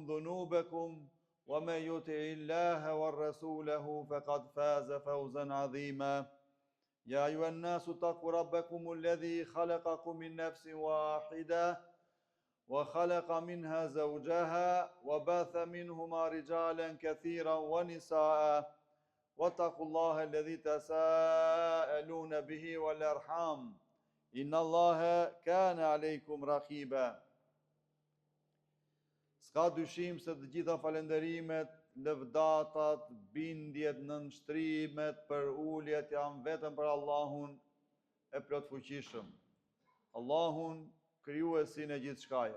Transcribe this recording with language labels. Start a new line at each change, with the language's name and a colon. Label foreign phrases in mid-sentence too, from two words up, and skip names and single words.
Arabic: ذنوبكم ومن يطع الله ورسوله فقد فاز فوزا عظيما يا أيها الناس اتقوا ربكم الذي خلقكم من نفس واحدة وخلق منها زوجها وبث منهما رجالا كثيرا ونساء واتقوا الله الذي تساءلون به والأرحام إن الله كان عليكم رقيبا.
Albanian: Ska dyshim se të gjitha falenderimet, lëvdatat, bindjet, nënshtrimet, për uljet janë vetëm për Allahun e plotfuqishëm. Allahun krijuesin e gjithçkaje.